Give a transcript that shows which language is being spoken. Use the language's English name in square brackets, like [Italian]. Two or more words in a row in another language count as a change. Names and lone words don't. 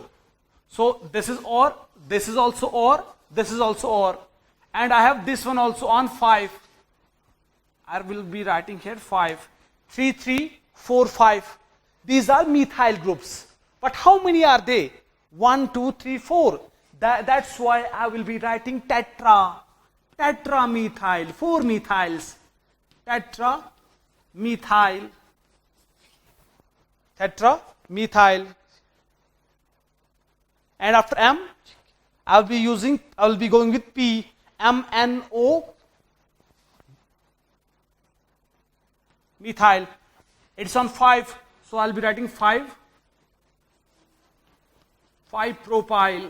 [English] So this is OR, this is also OR, this is also OR. And I have this one also on 5. I will be writing here 5. 3, 3, 4, 5. These are methyl groups. But how many are they? 1, 2, 3, 4. That's why I will be writing tetra. Tetramethyl. 4 methyls. Tetramethyl. Tetramethyl. And after M, I will be going with P. MNO. Methyl. It's on 5. So I'll be writing 5. 5-propyl.